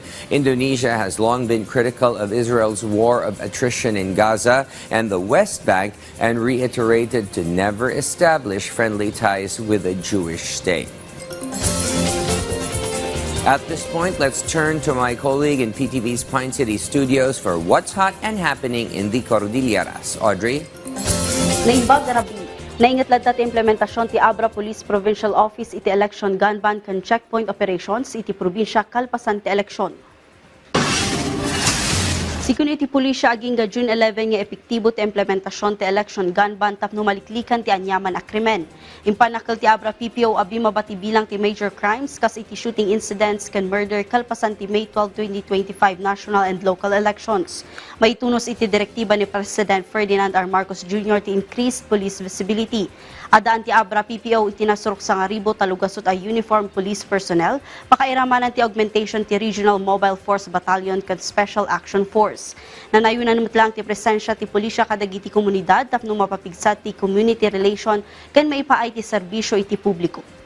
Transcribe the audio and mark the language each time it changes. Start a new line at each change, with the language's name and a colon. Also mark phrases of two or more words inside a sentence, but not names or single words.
English: Indonesia has long been critical of Israel's war of attrition in Gaza and the West Bank and reiterated to never establish friendly ties with a Jewish state. At this point, let's turn to my colleague in PTV's Pine City studios for what's hot and happening in the Cordilleras. Audrey?
Iloko: Naingatlat dati implementasyon ti Abra Police Provincial Office iti
English: election gun ban
Iloko: kan checkpoint operations iti probinsya kalpasan ti eleksyon. Sikun iti pulisya aging ga June 11 nga epektibo ti implementasyon ti
English: election gun ban
Iloko: tapno maliklikan ti anyaman a krimen. Impanakal ti Abra PPO abi mabati bilang ti
English: major crimes
Iloko: kas iti
English: shooting incidents
Iloko: kan murder kalpasan ti May 12, 2025
English: national and local elections.
Iloko: Maitunos iti direktiba ni President Ferdinand R. Marcos Jr. ti
English: increased police visibility.
Iloko: Adaan ti Abra PPO itinasurok sa ngaribo talugasot ay
English: uniformed police personnel,
Iloko: pakairamanan ti augmentation ti Regional Mobile Force Battalion ken Special Action Force. Nanayunan lang ti presensya ti pulisya kadagiti komunidad tapno mapapigsat ti
English: community relation
Iloko: ken maipaay ti serbisyo iti publiko.